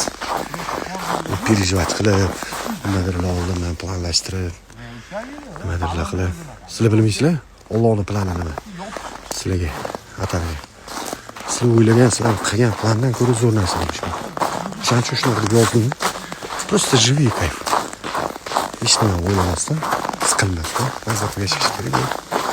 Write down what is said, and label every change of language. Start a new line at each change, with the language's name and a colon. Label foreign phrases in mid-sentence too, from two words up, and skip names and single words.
Uzbek: Переживать qilib, nimadirlar oldindan planlashtirib, nimadirlar qilib. Sizlar bilmaysizlar, Allohning plani nima? Sizlarga atalgan. Sizlar o'ylagan, sizlar qilgan plandan ko'ra zo'r narsa bo'lishi mumkin. Shuning uchun shuni qilib yozdim.
Russian: Просто живи кайф.
Uzbek: Hech nima o'ylamasdan, siqilmasdan, mazza qilib yashash kerak.